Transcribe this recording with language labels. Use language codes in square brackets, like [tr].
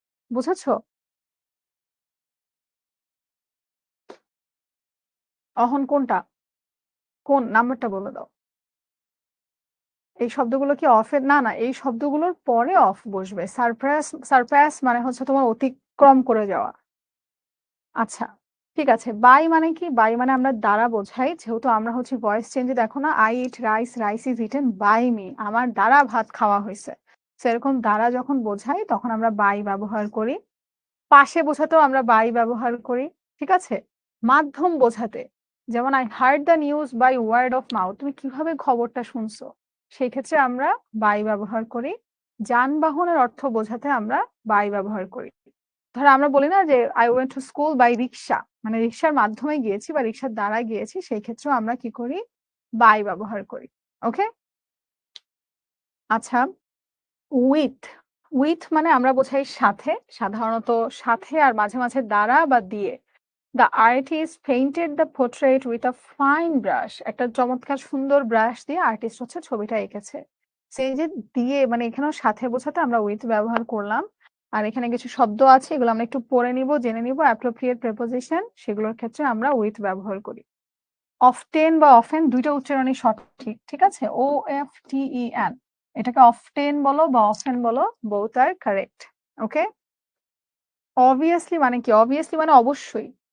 [bn] বুঝেছো অহন কোনটা কোন নাম্বারটা বলে দাও এই শব্দগুলো কি অফের না না এই শব্দগুলোর পরে অফ বসবে সারপ্রাস সারপ্রাস মানে হচ্ছে তোমার অতিক্রম করে যাওয়া আচ্ছা ঠিক আছে। বাই মানে কি? বাই মানে আমরা দ্বারা বোঝাই। যেহেতু আমরা হচ্ছে ভয়েস চেঞ্জে দেখো না, [en] I eat rice, rice is eaten by me. [bn] আমার দ্বারা ভাত খাওয়া হইছে। সো এরকম দ্বারা যখন বোঝাই তখন আমরা বাই ব্যবহার করি। পাশে বোঝাতেও আমরা বাই ব্যবহার করি। ঠিক আছে? মাধ্যম বোঝাতে যেমন [en] I heard the news by word of mouth. [bn] তুমি কিভাবে খবরটা শুনছো? সেই ক্ষেত্রে আমরা বাই ব্যবহার করি। যানবাহনের অর্থ বোঝাতে আমরা বাই ব্যবহার করি। ধরো আমরা বলি না যে [en] I went to school by [bn] রিক্সা, মানে রিক্সার মাধ্যমে গিয়েছি বা রিক্সার দ্বারা গিয়েছি, সেই ক্ষেত্রেও আমরা কি করি? বাই ব্যবহার করি। ওকে? আচ্ছা, উইথ, উইথ মানে আমরা বোঝাই সাথে, সাধারণত সাথে আর মাঝে, মাঝে দ্বারা বা দিয়ে। [en] The artist painted the portrait with a fine brush. [bn] একটা চমৎকার সুন্দর ব্রাশ দিয়ে আর্টিস্ট হচ্ছে ছবিটা এঁকেছে। সেই যে দিয়ে মানে এখানেও সাথে বোঝাতে আমরা উইথ ব্যবহার করলাম। আর এখানে কিছু শব্দ আছে, এগুলো আমরা একটু পড়ে নিব, জেনে নিব। অ্যাপ্রোপ্রিয়েট প্রিপোজিশন, সেগুলোর ক্ষেত্রে আমরা উইথ ব্যবহার করি। অফটেন বা অফেন দুইটা উচ্চারণই সঠিক। ঠিক আছে? OFTEN, এটাকে অফটেন বলো বা অফেন বলো, [en] Both are correct. [bn] ওকে? অবভিয়াসলি মানে কি? অবভিয়াসলি মানে অবশ্যই।